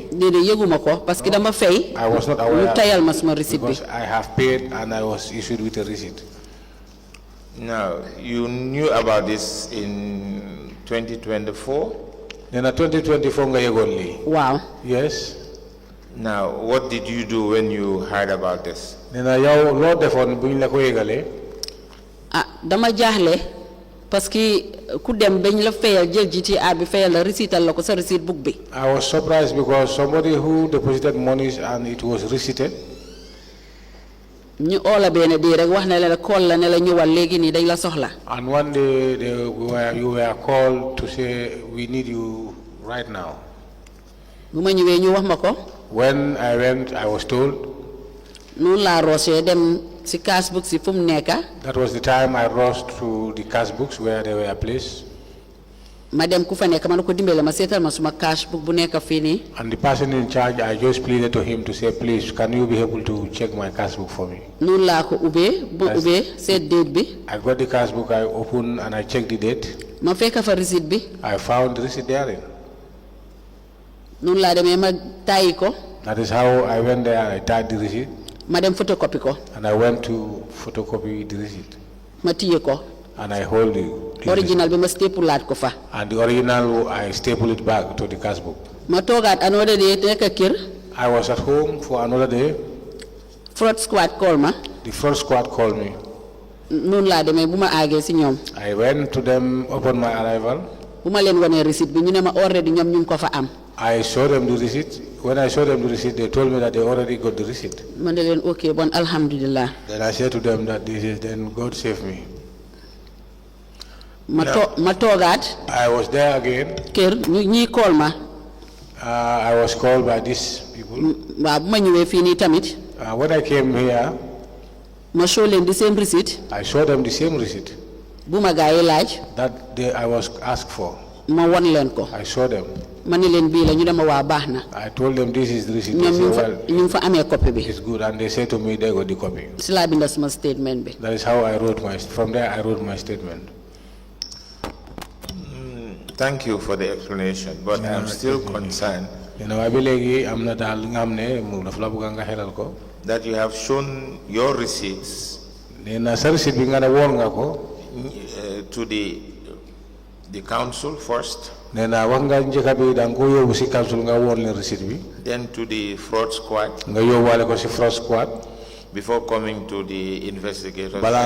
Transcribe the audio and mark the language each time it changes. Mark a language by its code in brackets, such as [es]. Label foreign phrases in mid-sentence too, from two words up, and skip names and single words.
[wo] Déedéet yëguma ko parce que dama fay. [en] I was not aware. [wo] Ñu tayal ma suma receipt bi. [en] Because I have paid and I was issued with a receipt. Now, you knew about this in 2024? [wo] Nena 2024 nga yégoon lii. [en] Wow. Yes. Now, what did you do when you heard about this? [wo] Nena yow loo defoon bu ñu la ko yégalee. Ah dama jaaxle parce que ku dem bañ la fayal jël GTR bi fayal la receiptal la ko sa receipt book bi. [en] I was surprised because somebody who deposited monies and it was receipted. [wo] ñu oola benn di rek wax ne la call la ne la ñëwal léegi nii dañ la soxla. [en] And one day you were called to say we need you right now. [wo] bu ma ñëwee ñu wax ma ko. [en] When I went, I was told. [wo] noonu laa roosee dem si cash books si fu mu nekka. [en] That was the time I rushed to the cash books where they were placed. [wo] ma dem ku fa nekk ma ne ko dimbale ma seetal ma suma cash book bu nekk fii nii. [en] And the person in charge, I just pleaded to him to say, please, can you be able to check my cash book for me? [wo] noonu laa ko ubbee bu ubbee seet date bi. [en] I got the cash book, I opened and I checked the date. [wo] ma fekk fa receipt bi. [en] I found the receipt therein. [wo] noonu laa demee ma tàyyi ko. [en] That is how I went there and I tied the receipt. [wo] ma dem photocopy ko. [en] And I went to photocopy the receipt. [wo] ma téye ko. [en] And I hold the [wo] original bi ma stapulaat ko fa. [en] And the original, I staple it back to the cash book. [wo] ma toogaat [en] another day [wo] nekk kër. [en] I was at home for another day. fraud squad call ma. The fraud squad called me. [wo] noonu laa demee bu ma àggee si ñoom. [en] I went to them upon my arrival. [wo] bu ma leen wanee receipt bi ñu ne ma already ñoom ñu ngi ko fa am. [en] I showed them the receipt. When I showed them the receipt, they told me that they already got the receipt. [wo] ma ne leen ok bon alhamdulillah. [en] Then I said to them that this is, then God save me. [wo] ma toogaat. [en] I was there again. [wo] kër ñii call ma. [en] I was called by these people. [wo] waaw bu ma ñëwee fii nii tamit. [en] When I came here, [wo] ma show leen [en] the same receipt. I showed them the same receipt. [wo] bu ma gaa yi laaj. [en] That day I was asked for. [wo] ma won leen ko. [en] I showed them. [wo] ma ne leen bii la ñu dema waa baax na. [en] I told them this is the receipt. [wo] ñoom ñu ngi fa amee copy bi. [en] It's good, and they said to me they got the copy. [wo] si laa binda suma statement bi. [en] That is how I wrote from there I wrote my statement. Thank you for the explanation, but I'm still concerned that you have shown your receipts to the council first, then to the fraud squad, before coming to the investigators.